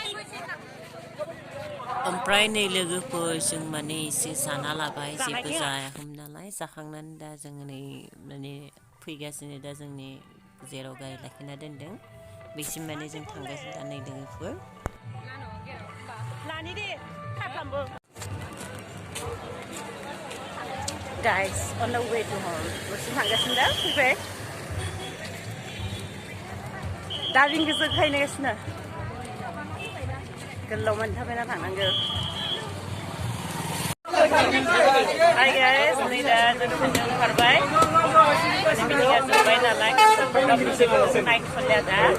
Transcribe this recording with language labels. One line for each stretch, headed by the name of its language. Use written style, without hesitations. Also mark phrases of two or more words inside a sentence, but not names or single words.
Bodo: ओमफ्राय नै लोगोफोर जों माने एसे जाना लाबाय जेबो जायाखैमोन नालाय जाखांनानै दा जोङो नै माने फैगासिनो दा जोंनि जेराव गारि लाखिना दोनदों बेसिम माने जों थांगासिनो दा नै लोगोफोर
English: Guys, on the way to home.
Bodo: Bersih थांगासिनो दा फैबाय दाबिं गोसो खायनागासिनो गोलाव मानि थाबायना थांनांगौ
English: Hi guys,
Bodo: नै दा जों ओंखारबाय मिटिंआ जोब्बाय नालाय नाइट फैया दा